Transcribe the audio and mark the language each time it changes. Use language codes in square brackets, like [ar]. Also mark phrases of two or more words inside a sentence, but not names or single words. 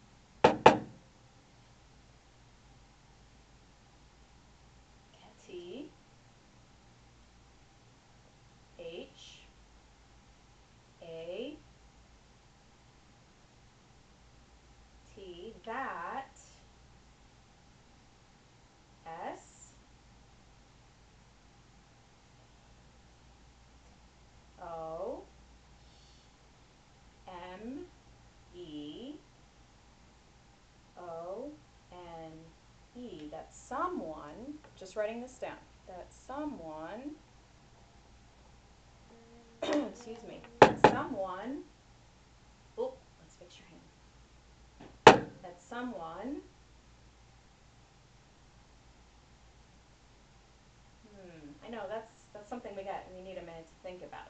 [en] T. H. A. T. That. S. O. M. E. O. N. E. That someone, just writing this down, that someone, excuse me, that someone, oh, let's fix your hand, that someone, I know, that's something we need a minute to think about.